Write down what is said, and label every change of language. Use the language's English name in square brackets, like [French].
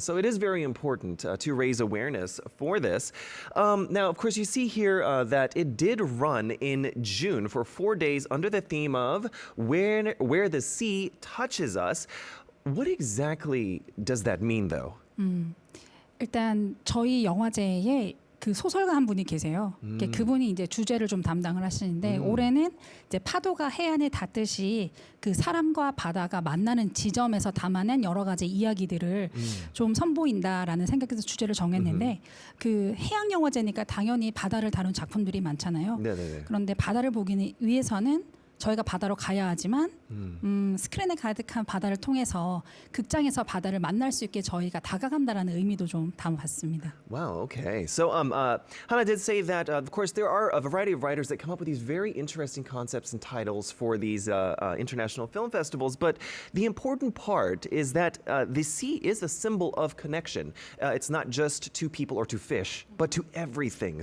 [English] So it is very important to raise awareness for this. Now, of course, you see here that it did run in June for 4 days under the theme of where the sea touches us. What exactly does that mean, though? [Korean] 일단 저희 영화제에 그 소설가 한 분이 계세요. 그분이 이제 주제를 좀 담당을 하시는데 올해는 이제 파도가 해안에 닿듯이 그 사람과 바다가 만나는 지점에서 담아낸 여러 가지 이야기들을 좀 선보인다라는 생각에서 주제를 정했는데 그 해양영화제니까 당연히 바다를 다룬 작품들이 많잖아요. 네네네. 그런데 바다를 보기 위해서는 저희가 바다로 가야 하지만 스크린에 가득한 바다를 통해서 극장에서 바다를 만날 수 있게 저희가 다가간다라는 의미도 좀 담아봤습니다. [English] Wow, okay. So Ha-na did say that, of course, there are a variety of writers that come up with these very interesting concepts and titles for these international film festivals, but the important part is that the sea is a symbol of connection. It's not just to people or to fish, but to everything.